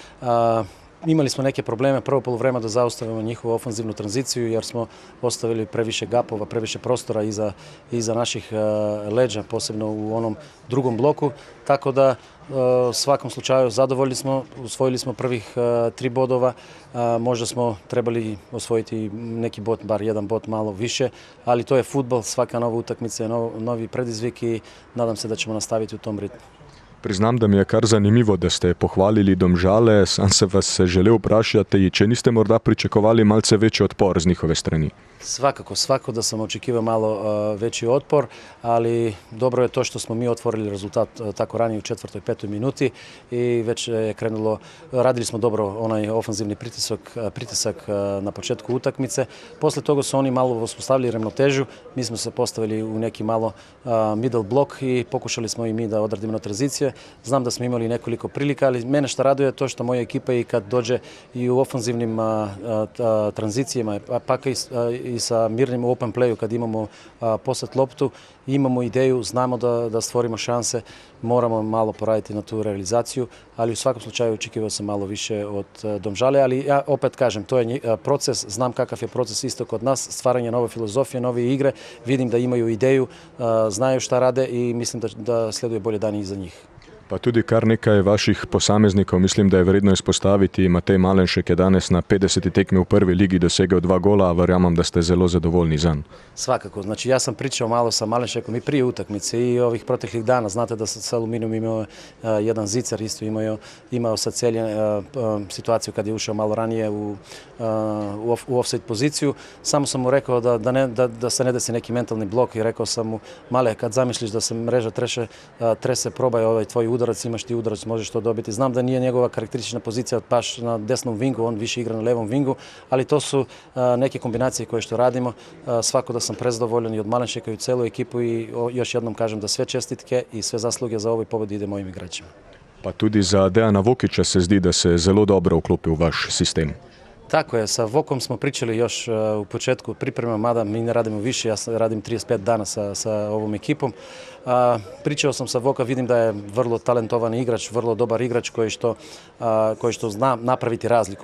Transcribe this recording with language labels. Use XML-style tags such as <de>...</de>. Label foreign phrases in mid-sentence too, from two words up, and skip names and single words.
<sr>Imali smo neke probleme prvo poluvreme da zaustavimo njihovu ofanzivnu tranziciju jer smo ostavili previše gapova, previše prostora iza naših leđa, posebno u onom drugom bloku. Tako da u svakom slučaju zadovoljni smo, osvojili smo prvih 3 bodova, možda smo trebali osvojiti neki bod, bar jedan bod malo više, ali to je fudbal, svaka nova utakmica je novi predizvik i nadam se da ćemo nastaviti u tom ritmu.</sr> <sl>Priznam, da mi je kar zanimivo, da ste pohvalili Domžale, sam se vas želel vprašati, če niste morda pričakovali malce večji odpor z njihove strani.</sl> <sr>Svako da sam očekivao malo veći otpor, ali dobro je to što smo mi otvorili rezultat tako ranije u 4. i 5. minuti i već je krenulo, radili smo dobro onaj ofanzivni pritisak na početku utakmice. Posle toga su oni malo uspostavili ravnotežu, mi smo se postavili u neki malo</sr> <en>middle block</en> <sr>i pokušali smo i mi da odradimo na tranzicije. Znam da smo imali nekoliko prilika, ali mene što raduje je to što moja ekipa i kad dođe i u ofanzivnim tranzicijama, pa i sa mirnim</sr> <en>open playu</en> <sr>kad imamo posad loptu, imamo ideju, znamo da stvorimo šanse, moramo malo poraditi na tu realizaciju, ali u svakom slučaju očekivao sam malo više od Domžale, ali ja opet kažem, to je proces, znam kakav je proces isto kod nas, stvaranje nove filozofije, nove igre, vidim da imaju ideju, znaju šta rade i mislim da sleduje bolje dani iza njih.</sr> <sl>Pa tudi kar nekaj vaših posameznikov, mislim, da je vredno izpostaviti. Matej Malenšek je danes na 50. tekmi u prvi ligi dosegao 2 gola, a verjamem da ste zelo zadovoljni zanj.</sl> <sr>Svakako, znači ja sam pričao malo sa Malenšekom i prije utakmice i ovih proteklih dana. Znate da sa Aluminijom imao jedan zicar, isto imao sa Celjem situaciju kad je ušao malo ranije u offside poziciju. Samo sam mu rekao da se ne desi neki mentalni blok i rekao sam mu, Male, kad zamišljiš da se mreža trese, probaj ovaj tvoj udarac, imaš ti udarac, možeš to dobiti. Znam da nije njegova karakteristična pozicija baš na desnom vingu, on više igra na levom vingu, ali to su neke kombinacije koje što radimo. Svako da sam prezadovoljan i od Malenšeka i u celu ekipu i još jednom kažem da sve čestitke i sve zasluge za ovoj pobedi ide mojim igračima.</sr> <sl>Pa tudi za Dejana Vokića se zdi, da se zelo dobro uklopi u vaš sistem.</sl> <sr>Tako je, sa Vokom smo pričali još u početku priprema, mada mi ne radimo više, ja radim 35 dana sa ovom ekipom. Pričao sam sa Voka, vidim da je vrlo talentovan igrač, vrlo dobar igrač koji što zna napraviti razliku.</sr>